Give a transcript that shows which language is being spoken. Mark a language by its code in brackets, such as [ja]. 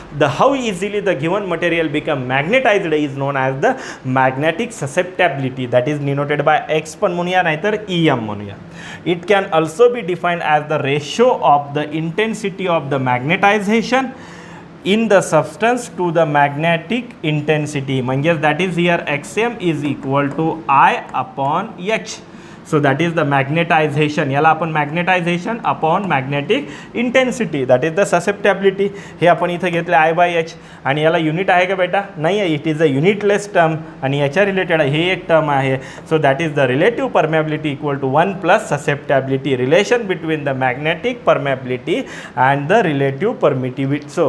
[en] The how easily the given material become magnetized is known as the magnetic susceptibility. That is denoted by x [mr] पण म्हणूया नाहीतर EM म्हणूया. [en] It can also be defined as the ratio of the intensity of the magnetization in the substance to the magnetic intensity. म्हणजेच that is here xm is equal to I upon h. So that is the magnetization. [mr] याला आपण [en] magnetization upon magnetic intensity, that is the susceptibility. [mr] हे आपण इथे घेतले I/h आणि याला unit आहे का बेटा, नाही आहे. [en] it is a unitless term [mr] आणि याच्या रिलेटेड हे एक टर्म आहे. [en] So that is the relative permeability equal to 1 plus susceptibility. Relation between the magnetic permeability and the relative permittivity.